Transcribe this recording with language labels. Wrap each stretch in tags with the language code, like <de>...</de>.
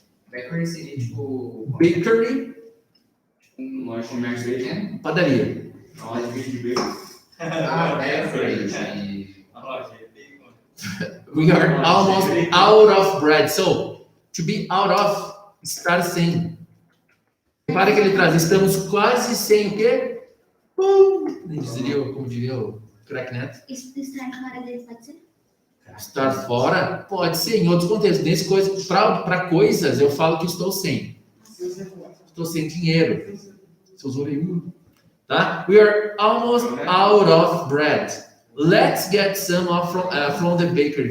<pt>Bakery seria tipo</pt> <en>Bakery,</en> <pt>um Comércio comércio pequeno. padaria. Olha, de bacon.</pt> <en>Ah, bakery.</en> <pt>A loja de bacon.</pt> <en>We are almost out of bread.</en> <pt>So, to be out of, estar sem. Repara que ele traz, estamos quase sem o quê? Como diria o Crack Neto. Estar fora dele pode ser? Estar fora pode ser em outros contextos. Nesse coisa, para coisas, eu falo que estou sem. Estou sem dinheiro. Seus olhos. Tá?</pt> <en>We are almost out of bread. Let's get some off from the bakery.</en>